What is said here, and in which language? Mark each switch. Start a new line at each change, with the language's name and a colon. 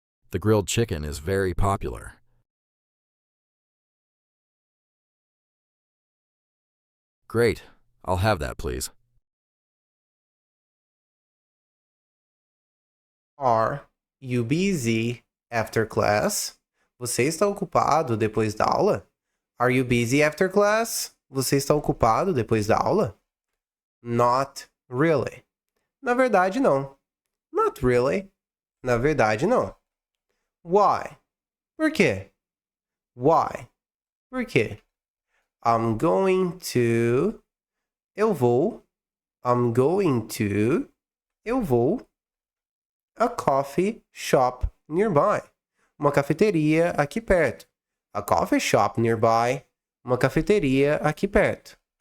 English: The grilled chicken is very popular. Great. I'll have that, please. Are you busy after class?
Portuguese: Você está ocupado depois da aula?
English: Are you busy after class?
Portuguese: Você está ocupado depois da aula?
English: Not really.
Portuguese: Na verdade, não. Not really. Na verdade, não.
English: Why?
Portuguese: Por quê? Why? Por quê?
English: I'm going to.
Portuguese: Eu vou.
English: I'm going to.
Portuguese: Eu vou
English: a coffee shop nearby.
Portuguese: Uma cafeteria aqui perto.
English: A coffee shop nearby.
Portuguese: Uma cafeteria aqui perto.